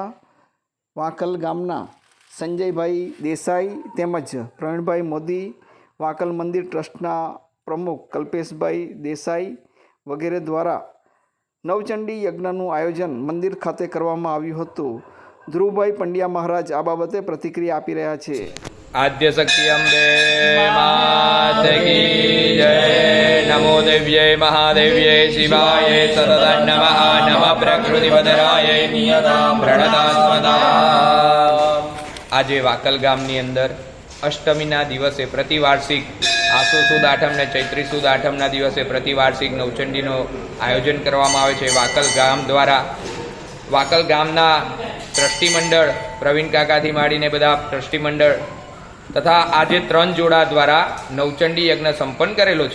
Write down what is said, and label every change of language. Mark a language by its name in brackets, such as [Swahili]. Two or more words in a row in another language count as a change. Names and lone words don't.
[Gujarati] વાંકલ ગામના સંજયભાઈ દેસાઈ તેમજ પ્રવીણભાઈ મોદી, વાંકલ મંદિર ટ્રસ્ટના પ્રમુખ કલ્પેશભાઈ દેસાઈ વગેરે દ્વારા નવચંડી યજ્ઞનું આયોજન મંદિર ખાતે કરવામાં આવ્યું હતું। ધ્રુવભાઈ પંડ્યા મહારાજ આ બાબતે પ્રતિક્રિયા આપી રહ્યા છે। [Hindi] आद्य शक्ति अम्बे मात की जय। [Sanskrit] नमो देव्ये महादेव्ये शिवाय सततं नमः। नमः प्रकृतिपतराय प्रणता स्वदा। [Gujarati] આજે વાકલ ગામની અંદર અષ્ટમીના દિવસે પ્રતિવાર્ષિક આસો સુદ આઠમ ને ચૈત્રી સુદ આઠમના દિવસે પ્રતિવાર્ષિક નવચંડીનું આયોજન કરવામાં આવે છે। વાકલ ગામ દ્વારા વાકલ ગામના ટ્રસ્ટી મંડળ પ્રવીણ કાકાથી માંડીને બધા ટ્રસ્ટી મંડળ તથા આજે 3 જોડા દ્વારા નવચંડી યજ્ઞ સંપન્ન કરેલો છે।